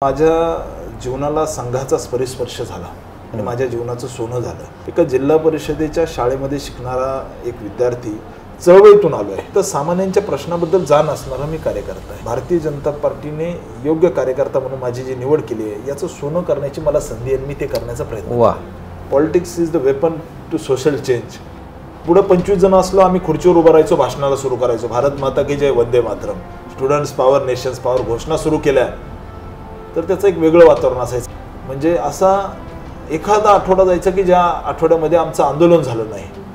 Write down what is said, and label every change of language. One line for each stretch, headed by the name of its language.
Marathi: माझ्या जीवनाला संघाचा स्पर्श झाला आणि माझ्या जीवनाचं सोनं झालं. एका जिल्हा परिषदेच्या शाळेमध्ये शिकणारा एक विद्यार्थी चळवळीतून आलो आहे. तर सामान्यांच्या प्रश्नाबद्दल जाण असणारा मी कार्यकर्ता आहे. भारतीय जनता पार्टीने योग्य कार्यकर्ता म्हणून माझी जी निवड केली आहे याचं सोनं करण्याची मला संधी आहे. मी ते करण्याचा प्रयत्न.
English: Politics is the weapon to social change.
Marathi: पुढे 25 जण असलो आम्ही खुर्चीवर उभं राहायचो, भाषणाला सुरू करायचो, भारत माता की जय, Vande Mataram, students power, nations power घोषणा सुरू केल्या तर त्याचं एक वेगळं वातावरण असायचं. म्हणजे असा एखादा आठवडा जायचा की ज्या आठवड्यामध्ये आमचं आंदोलन झालं नाही.